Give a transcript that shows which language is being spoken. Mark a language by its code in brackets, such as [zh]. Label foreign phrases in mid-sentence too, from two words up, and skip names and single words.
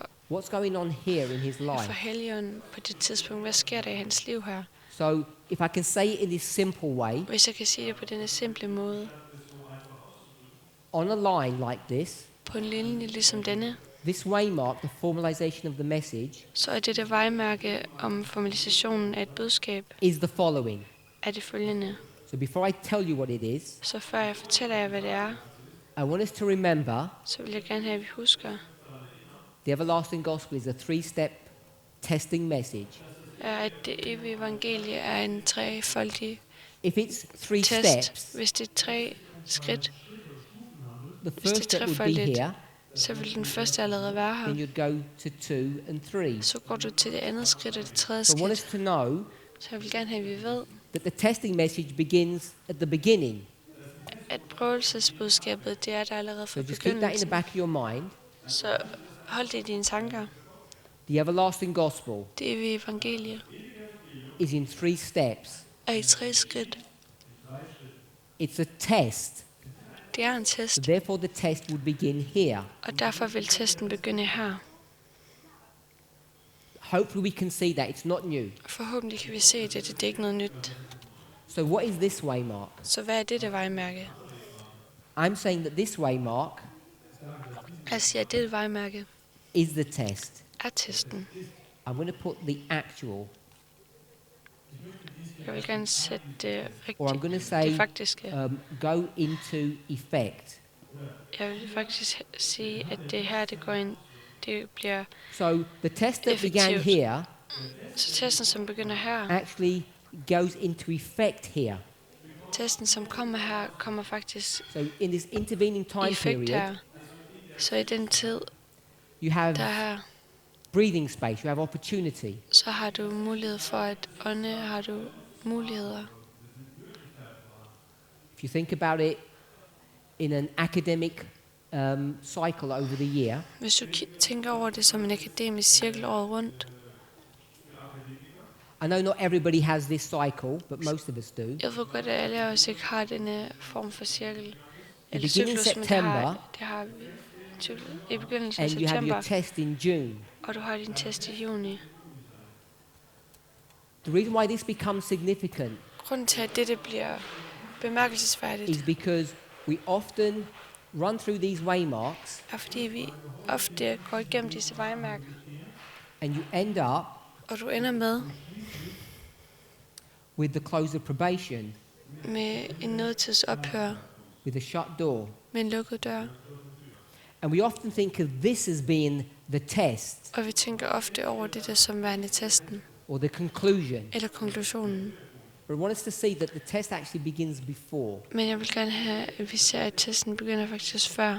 [en] What's going on here in his life? [da] Helligånden på det tidspunkt. Hvad sker der i hans liv her? [en] So if I can say it in this simple way, [da] Hvis jeg kan sige det på denne simple måde, [en] on a line like this, [da] på en linje ligesom denne, [en] this waymark, the formalization of the message, [da] så er dette vejmærke om formalisationen af et budskab, [en] is the following. [da] er det følgende. [en] So before I tell you what it is, [da] Så før jeg fortæller jer, hvad det er, [en] I want us to remember [da] så vil jeg gerne have, at vi husker, [en] the everlasting gospel is a 3-step testing message. [da] at det evige evangelie er en trefoldig [en] If it's 3 [da] test. [en] steps, [da] Hvis det er 3 skridt, [en] the [da] hvis [en] first [da] det er [en] step would be [da] trefoldigt, [en] here, [da] så vil den første allerede være her. [en] then you'd go to 2 and 3. [da] Så går du til det andet skridt og det tredje [en] So I want us [da] skridt. [en] to know [da] Så jeg vil gerne have, at vi ved, [en] that the testing message begins at the beginning. [da] at prøvelsesbudskabet, det er der allerede fra [en] So just keep that in the [da] begyndelsen. [en] back of your mind. [da] Så hold det i dine tanker. [en] The everlasting gospel [da] Det evige evangelie [en] is in 3 steps. [da] er i 3 skridt. [en] It's a test. [da] Det er en [en] So [da] test, [en] therefore the test would begin here. [da] og derfor vil testen begynde her. [en] Hopefully we can see that. It's not new. [da] Forhåbentlig kan vi se det, det er ikke noget nyt. [en] So what is this waymark? [da] Så hvad er dette vejmærke? [en] I'm saying that this waymark [da] Jeg siger, at dette vejmærke [en] is the test. [da] er testen. [en] I'm going to put the actual, [da] Jeg vil gerne sætte det [en] or I'm [da] rigtigt, [en] going to [da] det [en] say, [da] faktiske. [en] go into effect. [da] Jeg vil faktisk sige, at det her, det går ind, det bliver [en] So the test that began [da] Effektivt. [en] here [da] så testen, som begynder her, [en] actually goes into effect here. [da] testen, som kommer her, kommer faktisk [en] So in this intervening [da] i [en] time [da] effekt [en] period, [da] her. Så i den tid, [en] you have [da] der er her, [en] breathing space, you have opportunity. [da] så har du mulighed for at ånde, har du muligheder. [en] If you think about it in an academic cycle over the year, [da] Hvis du tænker over det som en akademisk cirkel året rundt, [en] I know not everybody has this cycle, but most of us do. [da] jeg ved godt, at alle os ikke har denne form for cirkel. Eller [en] begin in [da] cyklus, men [en] September, [da] det har vi i begyndelsen af [en] And you have your [da] september, [en] test in June. [da] og du har din test i juni. [en] The reason why this becomes significant [da] Grunden til, at dette bliver bemærkelsesværdigt, [en] is because we often run through these waymarks [da] er fordi vi ofte går igennem disse vejmærker, [en] and you end up [da] og du ender med [en] with the close of probation, [da] en nødtidsophør [en] with a shut door. [da] med en lukket dør. [en] And we often think of this as being the test [da] Og vi tænker ofte over det der som værende testen, [en] or the conclusion. [da] eller konklusionen. [en] But I want us to see that the test actually begins before. [da] Men jeg vil gerne have, at vi ser, at testen begynder faktisk før.